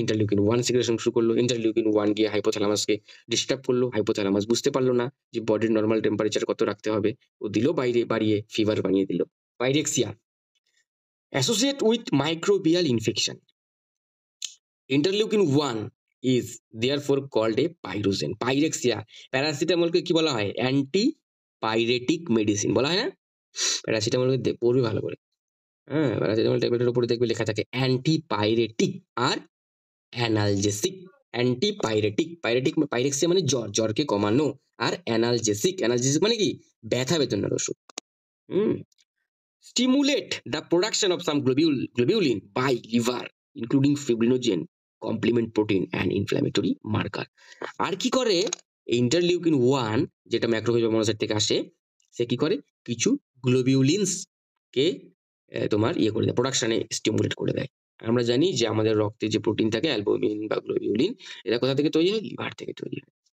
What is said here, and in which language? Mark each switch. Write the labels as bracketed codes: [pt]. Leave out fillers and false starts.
[bn] Interleukin 1 secretion শুরু করলো। Interleukin 1 গিয়ে হাইপোথ্যালামাসকে ডিস্টার্ব করলো। হাইপোথ্যালামাস বুঝতে পারলো না যে বডির নর্মাল টেম্পারেচার কত রাখতে হবে, ও দিল বাইরে বাড়িয়ে, ফিভার বানিয়ে দিল। [en] Pyrexia associate with microbial infection. Interleukin 1 is therefore called a pyrogen. [bn] Pyrexia, প্যারাসিটামলকে কি বলা হয়? অ্যান্টি পাইরেটিক মেডিসিন বলা হয় না? প্যারাসিটামলকে পড়বি ভালো করে। হ্যাঁ, প্যারাসিটামল ট্যাবলেটের উপরে দেখবে লেখা থাকে অ্যান্টিপাইরেটিক আর অ্যানালজেসিক। অ্যান্টিপাইরেটিক, পাইরেক্সিয়া মানে জ্বর, জ্বরকে কমানো। আর অ্যানালজেসিক মানে কি, ব্যথা বেদনার ওষুধ। হুম। [en] Stimulate the production of some globulin by liver, including fibrinogen, complement protein and inflammatory marker. [bn] আর কি করে ইন্টারলিউকিন 1, যেটা ম্যাক্রোফেজ বা মনোসাইট থেকে আসে, সে কি করে কিছু গ্লোবিউলিনস কে তোমার ইয়ে করে দেয়, প্রোডাকশনে স্টিমুলেট করে দেয়। আমরা জানি যে আমাদের রক্তে যে প্রোটিন থাকে অ্যালবুমিন বা গ্লোবিউলিন, এরা কোথা থেকে তৈরি হয়? লিভার থেকে তৈরি হয়।